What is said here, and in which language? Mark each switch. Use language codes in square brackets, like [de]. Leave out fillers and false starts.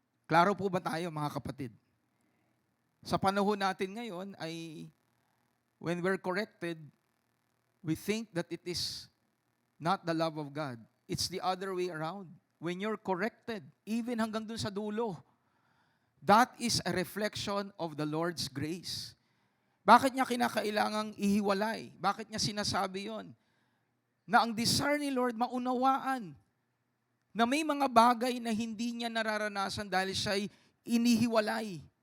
[tl] Klaro po ba tayo, mga kapatid? Sa panahon natin ngayon ay [en] when we're corrected, we think that it is not the love of God. It's the other way around. When you're corrected, even [tl] hanggang dun sa dulo, [en] that is a reflection of the Lord's grace. [tl] Bakit niya kinakailangang ihiwalay? Bakit niya sinasabi yon? Na ang desire ni Lord maunawaan na may mga bagay na hindi niya nararanasan dahil siya'y inihiwalay.